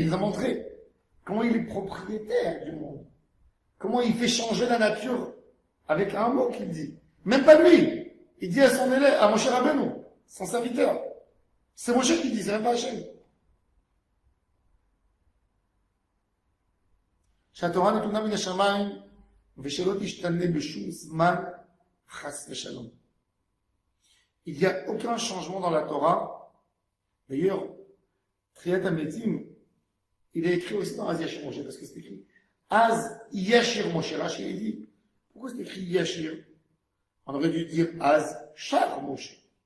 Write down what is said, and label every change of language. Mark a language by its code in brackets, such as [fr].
[fr] Il nous a montré comment il est propriétaire du monde. Comment il fait changer la nature avec un mot qu'il dit. Même pas lui. Il dit à son élève, à Moshe Rabbeinu, son serviteur. C'est Moshe qui dit, c'est même pas Hachem. [he] שהתורה נתונה מן השמיים ושלא תשתנה בשום זמן חס ושלום. [fr] Il n'y a aucun changement dans la Torah. D'ailleurs, Triyat Ametim, il est écrit aussi dans Az Yashir Moshe, parce que c'est écrit Az Yashir Moshe. Rashi dit, pourquoi c'est écrit Yashir? On aurait dû dire Az Shar Moshe.